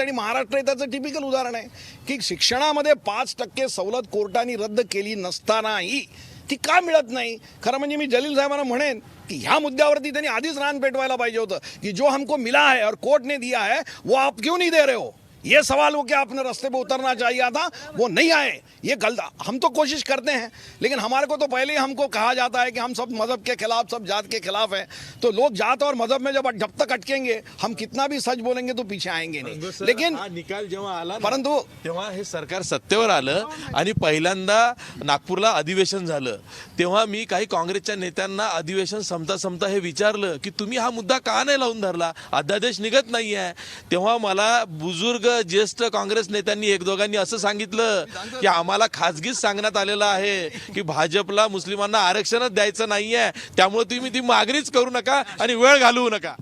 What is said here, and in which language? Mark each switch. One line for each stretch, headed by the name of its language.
Marathi: आणि महाराष्ट्र हे त्याचं टिपिकल उदाहरण आहे की शिक्षणामध्ये 5% सवलत कोर्टाने रद्द केली नसतानाही ती का मिळत नाही. खरं म्हणजे मी जलील साहेबांना म्हणेन कि ह्या मुद्द्यावरती त्यांनी आधीच रान पेटवायला पाहिजे होतं की
Hindi: जो हमको मिला है और कोर्ट ने दिया है वो आप क्यों नहीं दे रहे हो. ये सवाल हो कि आपने रास्ते पे उतरना चाहिए था, वो नहीं आए. ये गलत, हम तो कोशिश करते हैं लेकिन हमारे को तो पहले ही हमको कहा जाता है कि हम सब मजहब के खिलाफ, सब जात के खिलाफ है. तो लोग जात और मजहब में जब तक अटकेंगे हम कितना भी सच बोलेंगे तो पीछे आएंगे नहीं. लेकिन
Marathi: हा निकाल जेव्हा आला परंतु तेव्हा हे सरकार सत्तेवर आलं आणि पहिल्यांदा नागपूरला अधिवेशन झालं, तेव्हा मी काही काँग्रेसच्या नेत्यांना अधिवेशन संपता हे विचारलं की तुम्ही हा मुद्दा का नाही लावून धरला, अध्यादेश निघत नाही आहे. तेव्हा मला बुजुर्ग ज्येष्ठ काँग्रेस नेत्यांनी एक दोघांनी असं सांगितलं की आम्हाला खासगीच सांगण्यात आलेलं आहे की भाजपला मुस्लिमांना आरक्षणच द्यायचं नाहीये, त्यामुळे तुम्ही ती मागणीच करू नका आणि वेळ घालवू नका.